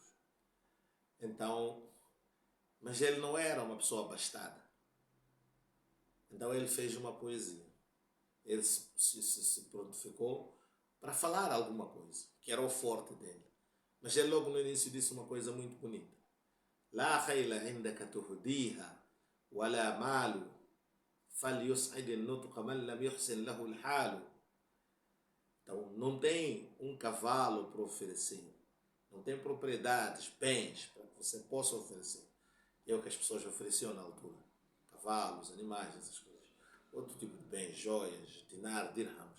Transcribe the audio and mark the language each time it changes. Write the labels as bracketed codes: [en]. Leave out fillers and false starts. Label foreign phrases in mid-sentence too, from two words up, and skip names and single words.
[pt] Então, mas ele não era uma pessoa abastada. Então ele fez uma poesia. Ele se prontificou para falar alguma coisa, que era o forte dele. Mas ele logo no início disse uma coisa muito bonita. [ar] لا خيل عندك تهديها ولا مال فليسعد النطق إن لم يسعد الحال. [pt] Então não tem um cavalo para oferecer. Não tem propriedades, bens para que você possa oferecer. É o que as pessoas ofereciam na altura. Cavalos, animais, essas coisas. Outro tipo de bens, joias, dinar, dirhams.